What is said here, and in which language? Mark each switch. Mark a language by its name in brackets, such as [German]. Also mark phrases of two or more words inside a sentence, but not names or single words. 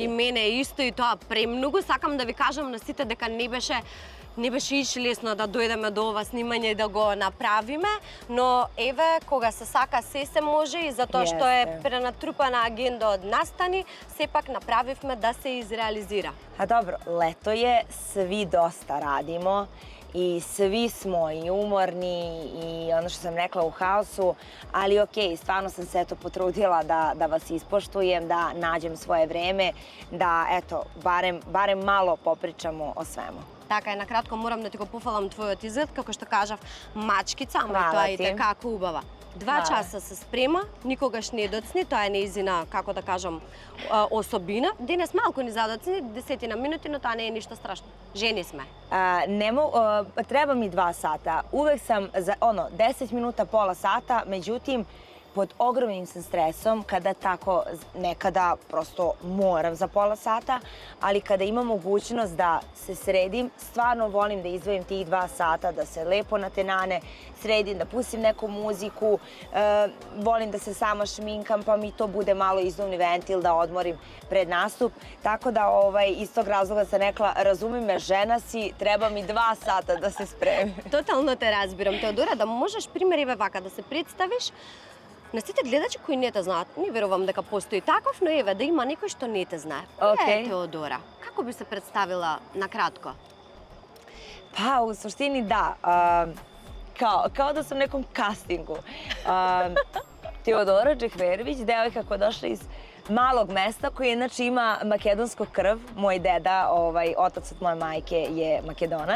[Macedonian] И мене исто и тоа премногу. Сакам да ви кажам на сите дека не беше иш лесно да дојдеме до ова снимање и да го направиме, но еве, кога се сака се може и затоа што е пренатрупана агенда од настани, сепак направивме да се изреализира. А добро, лето е, [Serbian] сви доста радимо и svi smo i umorni i ono što sam rekla u haosu, ali okej, stvarno sam se potrudila da vas ispoštujem, da nađem svoje vreme, da eto, barem malo popričamo o svemu. [Macedonian] Така е, накратко морам да ти го пофалам твојот изглед, како што кажав, мачкица, ама тоа е како убава. 2 часа се спрема, никогаш не доцни, тоа е нејзина, како да кажам, особина. Денес малку ни задоцни, 10 минути, но тоа не е ништо страшно. Жени сме. [Serbian] Treba mi 2 sata. Uvek sam, 10 minuta, pola sata, međutim, pod ogromnim sam stresom kada tako nekada prosto moram za pola sata, ali kada imam mogućnost da se sredim, stvarno volim da izdvojim tih 2 sata, da se lepo natenane, sredim, da pustim neku muziku, volim da se sama šminkam, pa mi to bude malo izduvni ventil da odmorim pred nastup. Tako da iz tog razloga sam rekla, razumi me, žena si, treba mi 2 sata da se spremim. [Macedonian] Тотално те разбирам, Теодора, да можеш пример еве вака да се представиш на сите гледачи кои не те знаат. Не верувам дека постои таков, но еве да има некој што не те знае. Која е Теодора? Како би се представила накратко? [Serbian] Pa, u suštini da. Kao da sam u nekom castingu. Teodora Džekverović, devojka koja je došla iz malog mesta koji inače ima makedonsku krv. Moj deda, otac od moje majke je Makedonac.